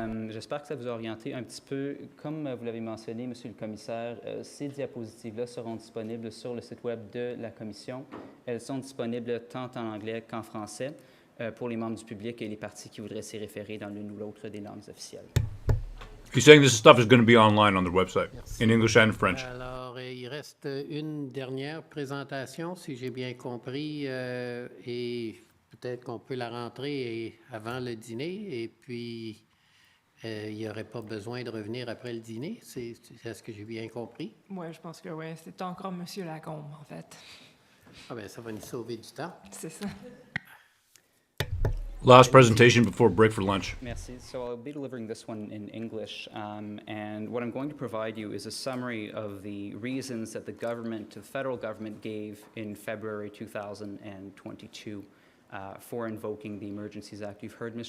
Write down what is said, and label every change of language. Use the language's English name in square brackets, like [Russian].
[French] J'espère que ça vous a orienté un petit peu. Comme vous l'avez mentionné, Monsieur le Commissaire, ces diapositives-là seront disponibles sur le site Web de la Commission. Elles sont disponibles tant en anglais qu'en français pour les membres du public et les partis qui voudraient s'y référer dans l'une ou l'autre des langues officielles. [English] He's saying this stuff is going to be online on the website, in English and French. [French] Alors, il reste une dernière présentation, si j'ai bien compris, et peut-être qu'on peut la rentrer avant le dîner et puis il n'y aurait pas besoin de revenir après le dîner. C'est ce que j'ai bien compris? Oui, je pense que oui. C'est encore M. Lacombe, en fait. Ah ben, ça va nous sauver du temps. C'est ça. [English] Last presentation before break for lunch. [French] Merci. [English] So I'll be delivering this one in English, and what I'm going to provide you is a summary of the reasons that the federal government gave in February 2022 for invoking the Emergencies Act. You've heard Ms.